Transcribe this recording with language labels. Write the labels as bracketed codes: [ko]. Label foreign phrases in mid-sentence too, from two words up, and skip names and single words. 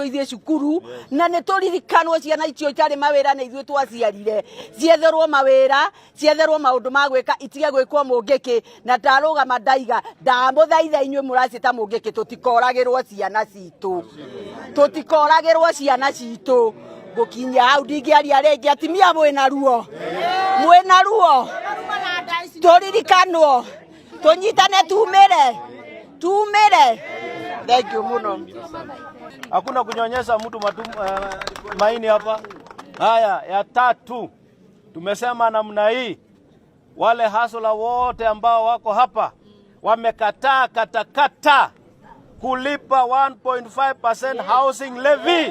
[ki] ithiĩ cukuru na nĩ tũririkanwo ciana icio itarĩ mawĩra na ithuĩ twaciarire cietherwo mawĩra cietherwo maũndũ ma gwĩka itige gwĩkwo Mũngĩkĩ na ndarũgama ndaiga ndamũthaitha inyuĩ mũracita Mũngĩkĩ tũtikoragĩrwo ciana citũ gukinya hau ndingĩaria rĩngĩ atimia mwĩna ruo tũririkanwo tunyitane tumere. [en] Thank you muno. [sw] Hakuna kunyonyesha mtu maini hapa. Haya, ya tatu. Tumesema namna hii, wale hasula wote ambao wako hapa wamekataa katakata kulipa 1.5% housing levy.